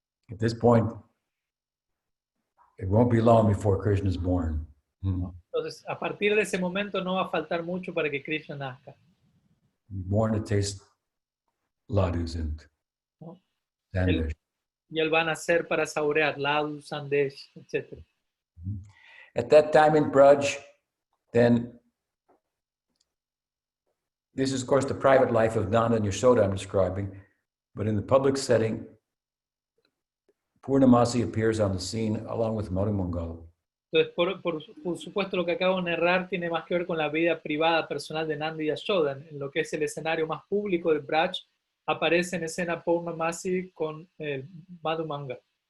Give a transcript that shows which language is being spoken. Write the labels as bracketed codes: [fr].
[en] At this point, it won't be long before Krishna is born. [es] Entonces, a partir de ese momento no va a faltar mucho para que Krishna nazca. [en] Born to taste ladus and [es] ¿No? [en] sandesh. [es] Y él va a nacer para saborear ladus, sandesh, etc. [en] At that time in Braj, then this is, of course, the private life of Nanda and Yashoda I'm describing, but in the public setting, Purnamasi appears on the scene along with Madhumangal. [es] Entonces, por supuesto, lo que acabo de narrar tiene más que ver con la vida privada, personal de Nanda y Yashoda. En lo que es el escenario más público de Braj, aparece en escena Purnamasi con Madhumangal.